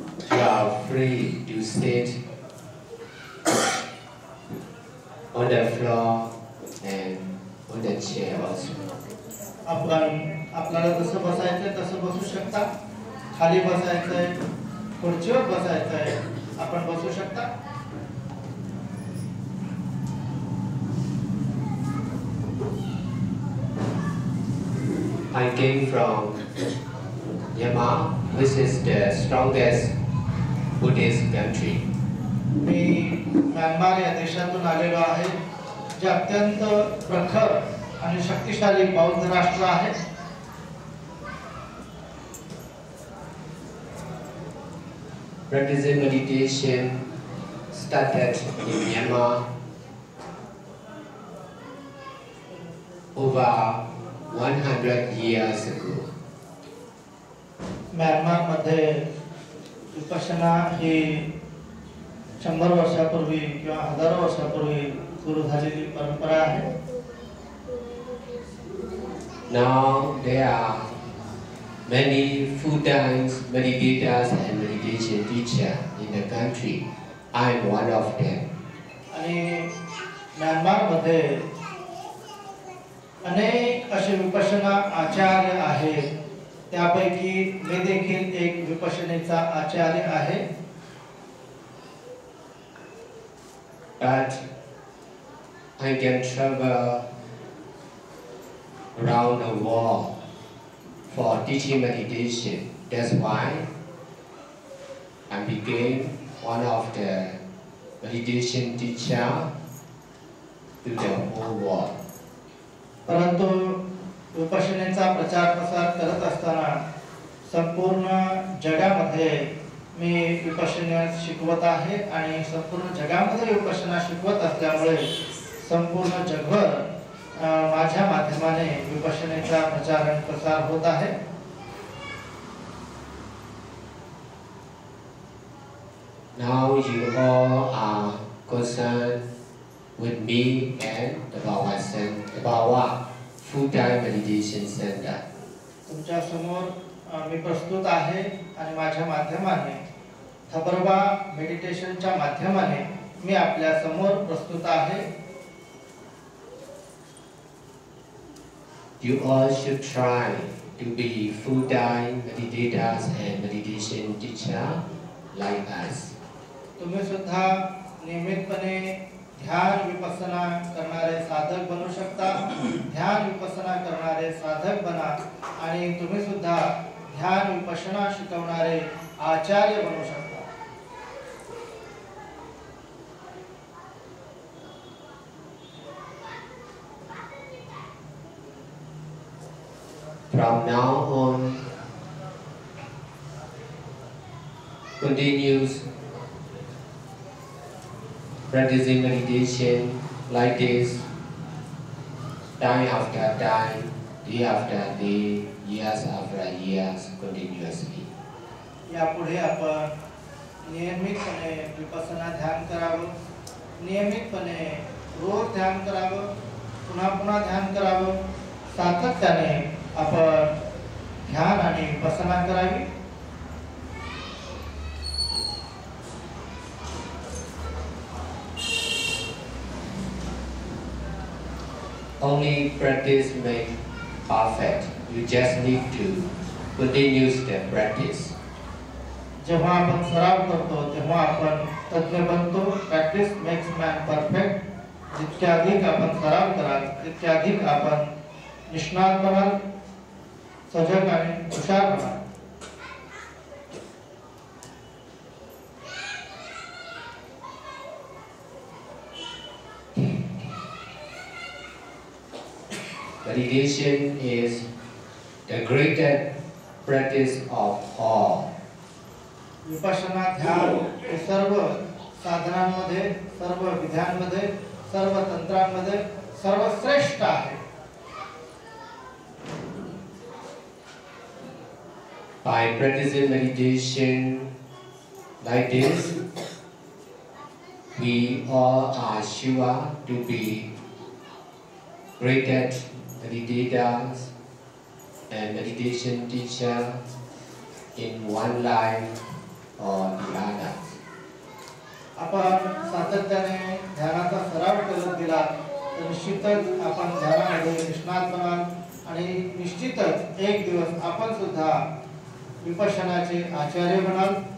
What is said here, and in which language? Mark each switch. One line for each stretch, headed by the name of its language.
English: You are free to sit on the floor and on the chair also.
Marathi: आपल्याला जसं बसायचंय तसं बसू शकता. खाली बसायचंय, खुर्चीवर बसायचंय, आपण बसू शकता.
English: I came from Myanmar, which is the strongest Buddhist country.
Marathi: मी Myanmar या देशातून आलेलो आहे, जे अत्यंत प्रखर आणि शक्तिशाली बौद्ध राष्ट्र आहे.
English: Practicing meditation started in Myanmar over 100 years ago.
Marathi: Myanmar मध्ये विपश्यना ही 100 वर्षापूर्वी किंवा हजारो वर्षापूर्वी सुरू झालेली परंपरा आहे.
English: Now there are many full-time meditators and meditation teachers in the country. I am one of them.
Marathi: आणि म्यानमार मध्ये अनेक असे विपश्यना आचार्य आहेत. त्यापैकी मी देखील एक विपश्यनेचा आचार्य आहे.
English: But I can travel around the world for teaching meditation. That's why I became one of the meditation teacher to the whole world.
Marathi: परंतु विपश्यनेचा प्रचार प्रसार करत असताना संपूर्ण जगामध्ये मी विपश्यना शिकवत आहे आणि संपूर्ण जगामध्ये विपश्यना शिकवत असल्यामुळे संपूर्ण जगभर माझ्या माध्यमाने विपश्यनेचा प्रचार आणि प्रसार होत आहे.
English: Now you all are concerned with me and the Bawa Full-Time Meditation Center.
Marathi: तुमच्या समोर मी प्रस्तुत आहे आणि माझ्या माध्यमाने थबरवा मेडिटेशनच्या माध्यमाने मी आपल्या समोर प्रस्तुत आहे.
English: You all should try to be full-time meditators and meditation teacher like us.
Marathi: तुम्ही सुद्धा नियमितपणे ध्यान विपස්සना करणारे साधक बनू शकता. ध्यान विपස්සना करणारे साधक बना आणि तुम्ही सुद्धा ध्यान विपස්සना शिकवणारे आचार्य बनू शकता.
English: From now on, continues practicing meditation like this, time after time, day after day, years after years, continuously.
Marathi: यापुढे आपण नियमितपणे विपස්සना ध्यान करावं. नियमितपणे रोज ध्यान करावं. पुन्हा पुन्हा ध्यान करावं. सातत्याने आपण ध्यान आणि विपස්සना करावी.
English: Only practice makes perfect. You just need to continue the practice.
Marathi: जेव्हा आपण सराव करतो तेव्हा आपण तज्ञ बनतो.
English: Practice makes man perfect.
Marathi: जितक्या अधिक आपण सराव कराल तितक्या अधिक आपण निष्णात बनाल, सजग आणि हुशार बनाल.
English: Meditation is the greatest practice of all.
Marathi: Vipassana ध्यान हे सर्व साधनांमध्ये, सर्व विधानांमध्ये सर्व तंत्रांमध्ये सर्वश्रेष्ठ आहे.
English: By practicing meditation like this, we all are sure to be great meditators and meditation teacher in one life or the other.
Marathi: आपण सातत्याने ध्यानाचा सराव करत गेला तर निश्चितच आपण ध्यानामध्ये निष्णात बनाल आणि निश्चितच एक दिवस आपण सुद्धा विपश्यनाचे आचार्य बनाल.